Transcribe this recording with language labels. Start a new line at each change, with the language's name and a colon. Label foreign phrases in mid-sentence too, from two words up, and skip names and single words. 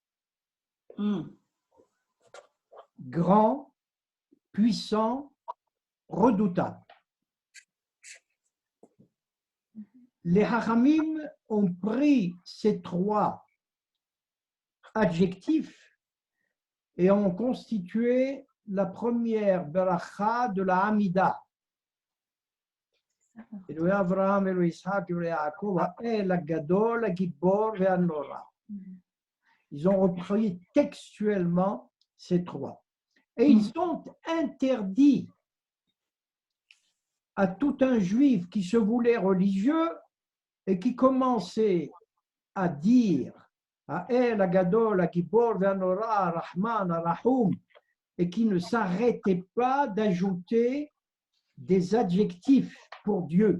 French: Grand, puissant, redoutable. Les Hachamim ont pris ces 3 adjectifs et ont constitué la première beracha de la Hamida.
Hebrew: אלוהי אברהם, אלוהי יצחק, אלוהי יעקב, האל, הגדול, הגיבור, והנורא.
French: Ils ont repris textuellement ces 3. Et ils ont interdit à tout un juif qui se voulait religieux et qui commençait à dire
Hebrew: האל, הגדול, הגיבור, והנורא, רחמן, רחום,
French: et qui ne s'arrêtait pas d'ajouter des adjectifs pour Dieu.